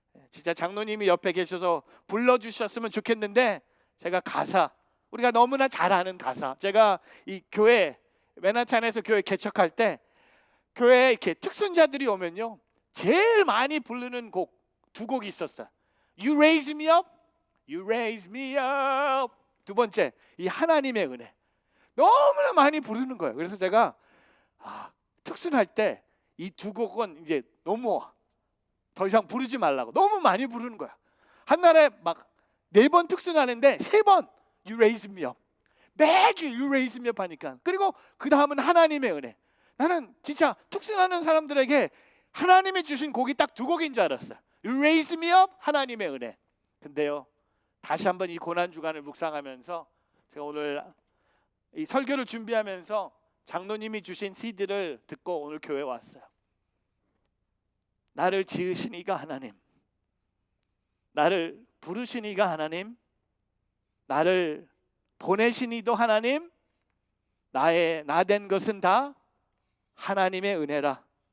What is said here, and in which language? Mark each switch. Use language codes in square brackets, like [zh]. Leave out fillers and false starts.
[ko] 진짜 장로님이 옆에 계셔서 불러주셨으면 좋겠는데, 제가 가사, 우리가 너무나 잘 아는 가사, 제가 이 교회 맨하탄에서 교회 개척할 때 교회에 이렇게 특순자들이 오면요, 제일 많이 부르는 곡 2곡이 있었어요. [en] You raise me up, You raise me up. [ko] 2번째, 이 하나님의 은혜. 너무나 많이 부르는 거예요. 그래서 제가 특순할 때 이 2곡은 이제 너무 더 이상 부르지 말라고 너무 많이 부르는 거야. 한 날에 막 4번 특순하는데 3번 You raise me up. 매주 You raise me up 하니까. 그리고 그 다음은 하나님의 은혜. 나는 진짜 특순하는 사람들에게 하나님이 주신 곡이 딱 2곡인 줄 알았어요. You raise me up, 하나님의 은혜. 근데요, 다시 한번 이 고난주간을 묵상하면서 제가 오늘 이 설교를 준비하면서 장로님이 주신 CD를 듣고 오늘 교회에 왔어요. 나를 지으신 이가 하나님, 나를 부르신 이가 하나님, 나를 보내신 이도 하나님, 나의 나 된 것은 다 하나님의 은혜라.